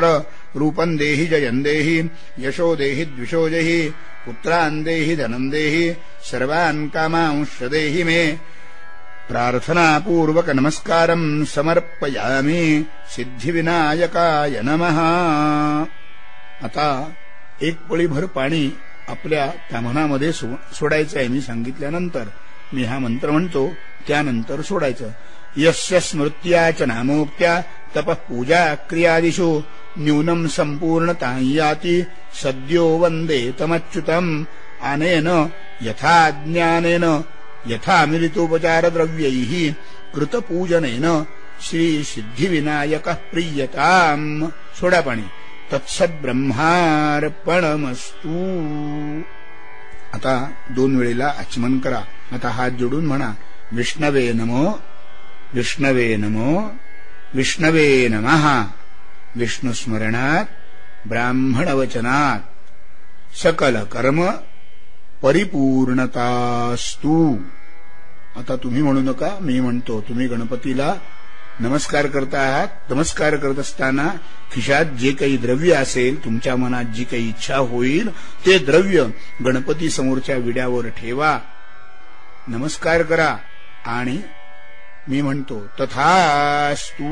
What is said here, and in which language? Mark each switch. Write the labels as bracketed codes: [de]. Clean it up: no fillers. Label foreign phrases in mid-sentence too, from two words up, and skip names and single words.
[sa] रूपं देहि जयं देहि यशो देहि द्विषो देहि. पुत्रान् देहि धनं देहि सर्वान् कामांश्च देहि मे. प्रार्थनापूर्वक नमस्कारं समर्पयामि. सिद्धिविनायकाय नमः. [mr] आता एक पळीभर पाणी आपल्या ताम्हणामध्ये सोडायचं आहे. मी सांगितल्यानंतर मी हा मंत्र म्हणतो त्यानंतर सोडायचं. [sa] यस्य स्मृत्या च नामोक्त्या तपः पूजा क्रियादिषु न्यूनं संपूर्णतां याति सद्यो वन्दे तमच्युतम्. अनेन यथा ज्ञानेन यथा मिलितोपचारद्रव्यैः कृतपूजनेन श्री सिद्धिविनायकः प्रीयताम्. [mr] सोडा पाणी. [sa] तत्सद्ब्रह्मार्पणमस्तु. [mr] आता 2 वेळेला आचमन करा. आता हात जोडून म्हणा [sa] विष्णवे नमो विष्णवे नमो विष्णवे नमः. विष्णुस्मरणात ब्राह्मणवचनात सकल कर्म परिपूर्णतास्तु. [mr] आता तुम्ही म्हणू नका, मी म्हणतो. तुम्ही गणपतीला नमस्कार करता आहात. नमस्कार करत असताना खिशात जे काही द्रव्य असेल, तुमच्या मनात जी काही इच्छा होईल ते द्रव्य गणपती समोरच्या विड्यावर ठेवा. नमस्कार करा आणि मी म्हणतो तथास्तु.